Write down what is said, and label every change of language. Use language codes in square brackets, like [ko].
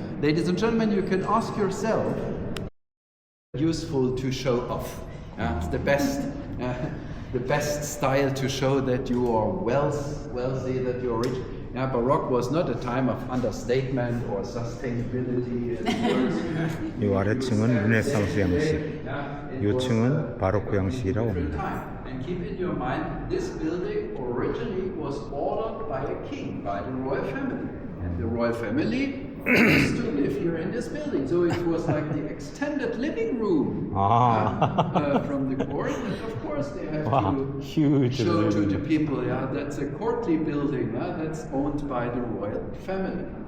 [en] Ladies and gentlemen, you can ask yourself, useful to show off. It's the best style to show that you are wealthy, that you are rich. Baroque was not a time of understatement or sustainability. [ko] 이 아래층은 르네상스 양식, 요층은 바로크 양식이라고 합니다. [en] And keep in your mind, this building originally was ordered by a king, by the royal family, and the royal family used to live here in this building. So it was like the extended living room from the court. And of course, they have to show to the people, that's a courtly building, that's owned by the royal family.